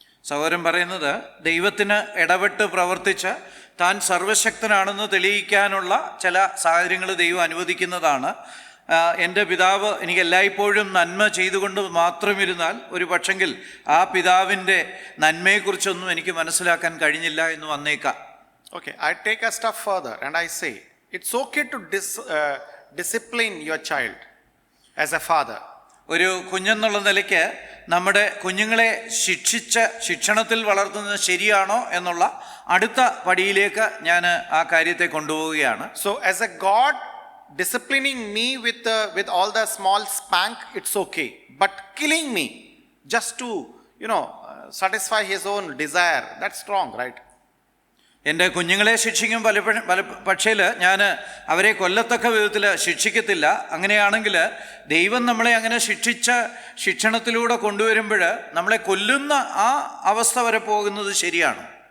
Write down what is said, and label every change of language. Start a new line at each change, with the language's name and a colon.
Malayalam: സഹോദരൻ പറയുന്നത് ദൈവത്തിന് ഇടപെട്ട് പ്രവർത്തിച്ച് താൻ സർവശക്തനാണെന്ന് തെളിയിക്കാനുള്ള ചില സാഹചര്യങ്ങൾ ദൈവം അനുവദിക്കുന്നതാണ്. എൻ്റെ പിതാവ് എനിക്ക് എല്ലായ്പ്പോഴും നന്മ ചെയ്തുകൊണ്ട് മാത്രമിരുന്നാൽ ഒരു പക്ഷെങ്കിൽ ആ പിതാവിൻ്റെ നന്മയെക്കുറിച്ചൊന്നും എനിക്ക് മനസ്സിലാക്കാൻ കഴിഞ്ഞില്ല എന്ന് വന്നേക്കാം.
English: Okay, I take a step further and I say, it's okay to discipline your child as a father.
Malayalam: ഒരു കുഞ്ഞെന്നുള്ള നിലയ്ക്ക് നമ്മുടെ കുഞ്ഞുങ്ങളെ ശിക്ഷണത്തിൽ വളർത്തുന്നത് ശരിയാണോ എന്നുള്ള അടുത്ത പടിയിലേക്ക് ഞാൻ ആ കാര്യത്തെ കൊണ്ടുപോവുകയാണ്.
English: So as a God disciplining me with all the small spank, it's okay. But killing me just to, satisfy his own desire, that's wrong, right?
Malayalam: എൻ്റെ കുഞ്ഞുങ്ങളെ ശിക്ഷിക്കും പക്ഷേ ഞാൻ അവരെ കൊല്ലത്തക്ക വിധത്തിൽ ശിക്ഷിക്കത്തില്ല. അങ്ങനെയാണെങ്കിൽ ദൈവം നമ്മളെ അങ്ങനെ ശിക്ഷണത്തിലൂടെ കൊണ്ടുവരുമ്പോൾ നമ്മളെ കൊല്ലുന്ന ആ അവസ്ഥ വരെ പോകുന്നത് ശരിയാണ്?